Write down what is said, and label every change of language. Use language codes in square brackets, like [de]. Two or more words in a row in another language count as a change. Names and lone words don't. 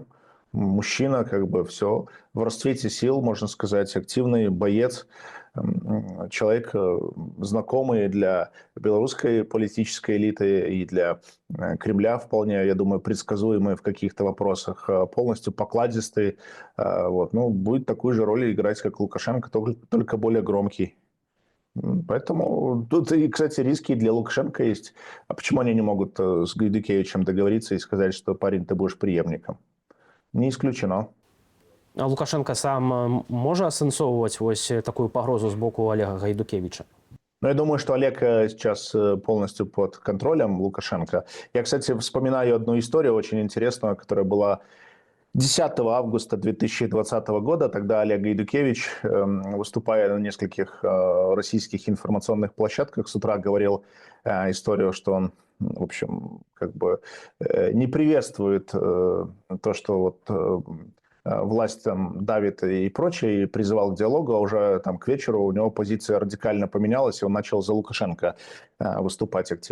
[ru] Мужчина, как бы все в расцвете сил, можно сказать, активный боец, человек знакомый для белорусской политической элиты и для Кремля вполне, я думаю, предсказуемый в каких-то вопросах, полностью покладистый. Вот. Ну, будет такую же роль играть, как Лукашенко, только более громкий. Поэтому тут, и, кстати, риски для Лукашенко есть. А почему они не могут с Гайдукевичем договориться и сказать, что, парень, ты будешь преемником? Не исключено. [be] А Лукашенко сам може асэнсоўваць вось такую пагрозу з боку Олега Гайдукевича? [ru] Ну, я думаю, что Олег сейчас полностью под контролем Лукашенко. Я, кстати, вспоминаю одну историю очень интересную, которая была 10 августа 2020 года. Тогда Олег Гайдукевич, выступая на нескольких российских информационных площадках, с утра говорил историю, что он, в общем, как бы не приветствует то, что вот власть там давит и прочее, и призывал к диалогу, а уже там к вечеру у него позиция радикально поменялась, и он начал за Лукашенко выступать активно.